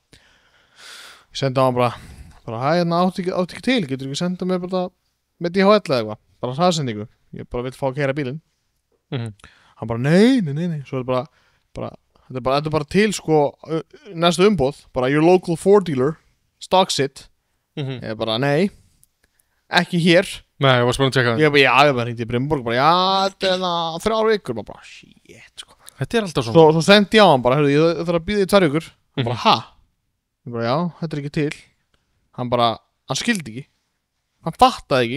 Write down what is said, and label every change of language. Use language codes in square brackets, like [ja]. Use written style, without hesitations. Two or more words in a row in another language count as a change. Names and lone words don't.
[is] Ég sendi á hann bara hæ, átti ekki til, getur ekki senda mér bara með DHL eða eitthvað, bara hraðsendingu, ég bara vill fá að keyra bílinn. Hann bara, nei, svo er þetta er bara til, sko, næsta umboð, bara [en] your local Ford dealer, stocks it, [is] ég bara, nei, ekki hér. Nei, ég var spennend að tjekka það. Ég bara hringdi í Brimborg, þetta er það 3 vikur, bara, shit, sko. Þetta er alltaf svona. Svo sendi ég á hann bara, ég þarf að býða í 2 vikur. Hann bara, ha? Ég bara, já, þetta er ekki til. Hann skildi ekki. Hann fattaði ekki.